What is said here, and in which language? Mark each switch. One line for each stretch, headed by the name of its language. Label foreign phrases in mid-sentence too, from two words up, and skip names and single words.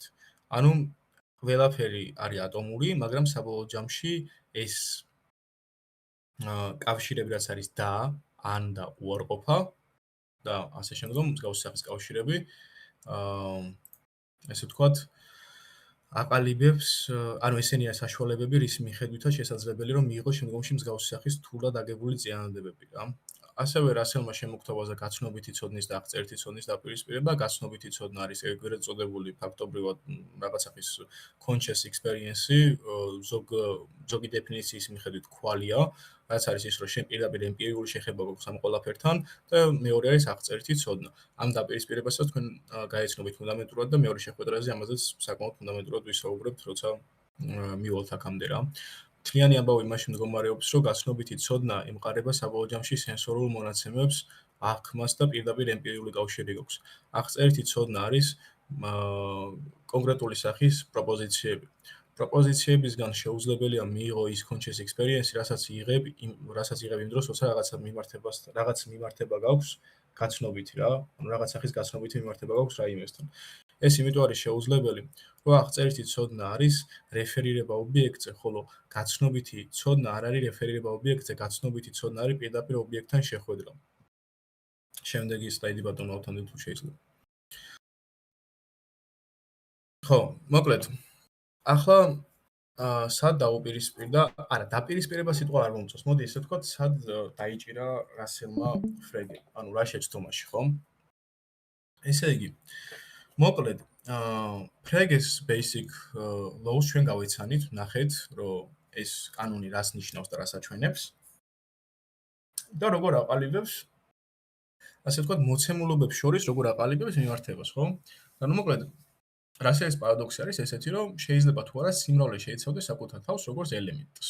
Georgian: ანუ ყველაფერი არის ატომური, მაგრამ საბოლოო ჯამში ეს კავშირები რაც არის და, ან და უარყოფა და ასე შემდგომ მსგავსი სახის კავშირები ესე ვთქვათ აყალიბებს, ანუ ესენია საშუალებები, რის მიხედვითაც შესაძლებელი რომ მიიღოს შემდგომში მსგავსი სახის რთულად აგებული წინადადებები რა. ასევე რასელმა შემოგთავაზა გაცნობითი ცოდნის და აღწერითი ცოდნის დაპირისპირება. გაცნობითი ცოდნა არის ეგრეთ წოდებული ფაქტობრივად რაღაც სახის
English: conscious experience-
Georgian: ი, ზოგი დეფინიციის მიხედვით ქვალია, რაც არის ის, რომ შენ პირდაპირ ემპირიული შეხება გვაქვს ამ ყველაფერთან და მეორე არის აღწერითი ცოდნა. ამ დაპირისპირებასაც თქვენ გაეცნობით ფუნდამენტურად და მეორე შეხვედრაზე ამაზეც საკმაოდ ფუნდამენტურად ვისაუბრებთ, როცა მივალთ აქამდე რა. მთლიანი ამბავი იმაში მდგომარეობს, რომ გაცნობითი ცოდნა ემყარება საბოლოო ჯამში სენსორულ მონაცემებს, აღქმას და პირდაპირ ემპირიული კავშირი გაქვს. აღწერითი ცოდნა არის კონკრეტული სახის პროპოზიციები. პროპოზიციებისგან შეუძლებელია მიიღო ის
English: conscious experience,
Georgian: რასაც იღებ იმ დროს, როცა რაღაც მიმართება გაქვს გაცნობითი რა, ანუ რაღაც სახის გაცნობითი მიმართება გაქვს რაიმესთან. ეს იმიტომ არის შეუძლებელი, რომ აღწერითი ცოდნა არის რეფერირება ობიექტზე, ხოლო გაცნობითი ცოდნა არ არის რეფერირება ობიექტზე, გაცნობითი ცოდნა არის პირდაპირ ობიექტთან შეხვედრა. შემდეგი სლაიდი ბატონო ავთანდილ თუ შეიძლება. ხო, მოკლედ. ახლა სად დაუპირისპირდა, არა, დაპირისპირება სიტყვა არ მომწონს. მოდი ესე ვთქვათ, სად დაიჭირა რასელმა ფრეგე, ანუ რა შეცდომაში, ხო? ესე იგი, მოკლედ, ფრეგეს
English: basic laws
Georgian: ჩვენ გავიცანით, ნახეთ, რომ ეს კანონი რას ნიშნავს და რას აჩვენებს. და როგორ აყალიბებს, ასე ვთქვათ, მოცემულობებს შორის როგორ აყალიბებს მიმართებას, ხო? ანუ მოკლედ რასელის პარადოქსი არის ესეთი, რომ შეიძლება თუ არა სიმრავლე შეიცავდეს საკუთარ თავს როგორც ელემენტს.